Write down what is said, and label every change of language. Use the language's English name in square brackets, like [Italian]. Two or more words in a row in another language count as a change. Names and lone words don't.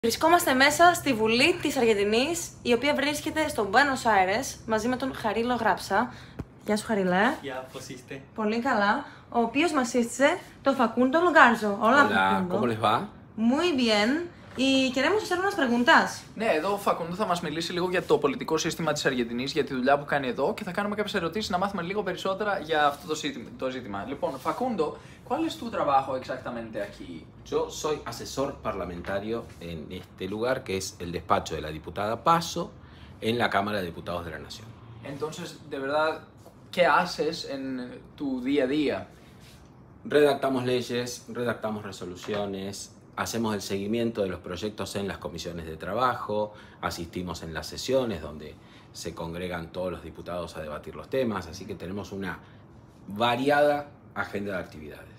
[Greek] Βρισκόμαστε μέσα στη Βουλή της Αργεντινής, η οποία βρίσκεται στο Buenos Aires, μαζί με τον Χαρίλο Γράψα. Γεια σου, Χαρίλε. Γεια, πώς είστε? Πολύ καλά. Ο οποίος μας σύστησε το Facundo Logarzo. [Spanish] Hola, Facundo. ¿cómo les va? Muy bien. Y queremos hacer unas preguntas. [Greek] Ναι, εδώ ο Φακούντο θα μας μιλήσει λίγο για το πολιτικό σύστημα της Αργεντινής, για τη δουλειά που κάνει εδώ και θα κάνουμε κάποιες ερωτήσεις να μάθουμε λίγο περισσότερα για αυτό το ζήτημα. Λοιπόν, [Spanish] Facundo, ¿cuál es tu trabajo exactamente aquí? Yo soy asesor parlamentario en este lugar, que es el despacho de la diputada Paso, en la Cámara de Diputados de la Nación. Entonces, de verdad, ¿qué haces en tu día a día? Redactamos leyes, redactamos resoluciones, hacemos el seguimiento de los proyectos en las comisiones de trabajo, asistimos en las sesiones donde se congregan todos los diputados a debatir los temas, así que tenemos una variada agenda de actividades.